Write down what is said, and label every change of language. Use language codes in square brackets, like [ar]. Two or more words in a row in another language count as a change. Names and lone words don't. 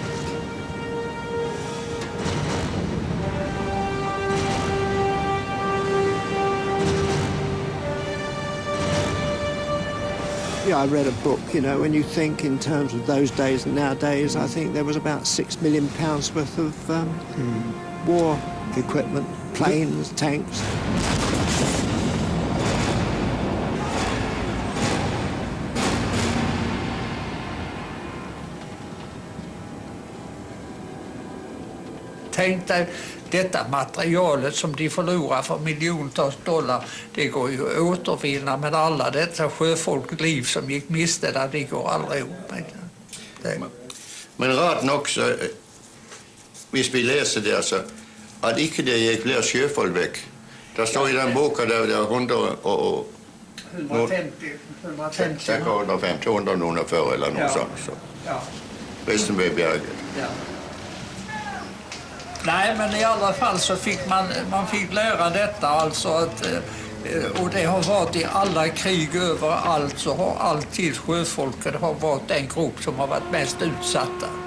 [en] Yeah, I read a book, you know, when you think in terms of those days and nowadays, I think there was about £6 million worth of war equipment, planes, tanks. [sv] Tänk dig detta materialet som de förlorar för miljontals dollar. Det går ju att återvinna, men alla detta sjöfolkliv som gick miste där, det går aldrig upp. [da] Men rart nok, så, hvis vi læser det, altså, at ikke det gik flere sjøfolk væk. Der står i den boka, der er 150, 200 nogen og 40 eller noget sånt. Så. Ja. Resten blev bjerget. Ja. [sv] Nej, men i alla fall så fick man fick lära detta, alltså att, och det har varit i alla krig överallt, så har alltid sjöfolket har varit den grupp som har varit mest utsatta.